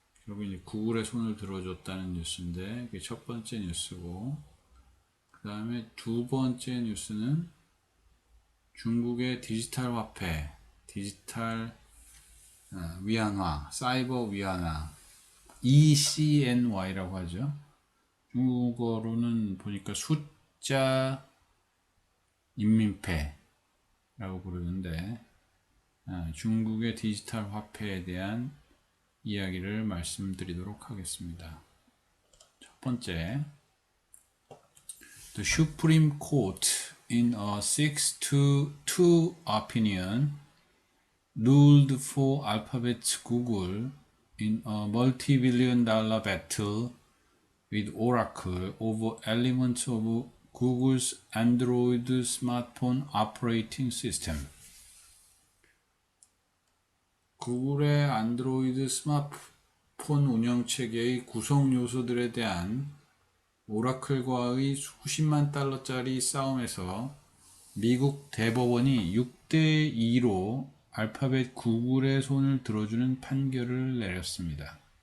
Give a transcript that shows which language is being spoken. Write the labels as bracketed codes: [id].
[ko] 결국 이제 구글의 손을 들어줬다는 뉴스인데 그게 첫 번째 뉴스고, 그 다음에 두 번째 뉴스는 중국의 디지털 화폐, 디지털 위안화, 사이버 위안화, ECNY라고 하죠. 중국어로는 보니까 숫자 인민폐라고 부르는데, 중국의 디지털 화폐에 대한 이야기를 말씀드리도록 하겠습니다. 첫 번째, [en] The Supreme Court in a 6-2 opinion ruled for Alphabet's Google in a multi-billion dollar battle with Oracle over elements of Google's Android smartphone operating system. [ko] 구글의 안드로이드 스마트폰 운영체계의 구성 요소들에 대한 오라클과의 수십만 달러짜리 싸움에서 미국 대법원이 6대2로 알파벳 구글의 손을 들어주는 판결을 내렸습니다.